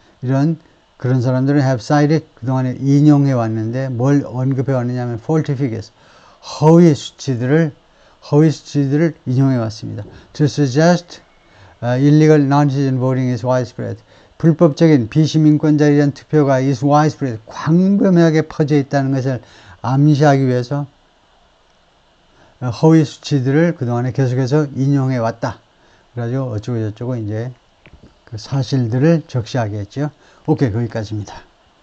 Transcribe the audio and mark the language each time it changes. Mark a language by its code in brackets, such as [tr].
[ko] 그런 사람들은 [en] have cited [ko] 그동안에 인용해 왔는데 뭘 언급해 왔느냐 하면 [en] faulty figures [ko] 허위 수치들을 인용해 왔습니다. [en] To suggest illegal non-citizen voting is widespread. [ko] 불법적인 비시민권자에 대한 투표가 [en] is widespread [ko] 광범위하게 퍼져 있다는 것을 암시하기 위해서 허위 수치들을 그동안에 계속해서 인용해 왔다. 그래가지고 어쩌고 저쩌고 이제 그 사실들을 적시하게 했죠. 오케이, 거기까지입니다.